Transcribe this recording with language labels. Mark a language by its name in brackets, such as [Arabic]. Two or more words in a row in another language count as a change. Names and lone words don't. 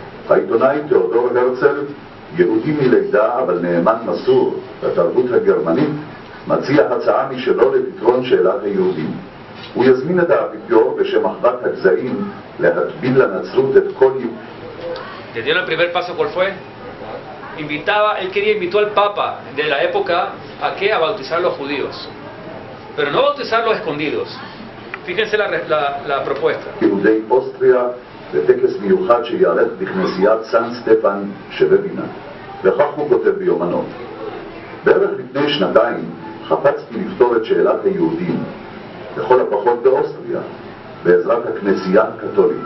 [Hebrew] העיתונאי תיאודור הרצל, יהודי מלידה אבל נאמן מסור לתרבות הגרמנית, מציע הצעה משלו לפתרון שאלת היהודים. הוא יזמין את האפיפיור בשם אחוות הגזעים להטביל לנצרות את כל יהודים. [Spanish] ¿Entendieron el primer paso cuál fue? Invitó al Papa de la época a qué? A bautizar a los judíos. Pero no bautizarlos escondidos. Fíjense la propuesta. [Hebrew] יהודי אוסטריה בטקס מיוחד שיערך בכנסיית סן סטפן שבווינה. וכך הוא כותב ביומנו. בערך לפני שנתיים חפצתי לפתור את שאלת היהודים, לכל הפחות באוסטריה, בעזרת הכנסייה הקתולית.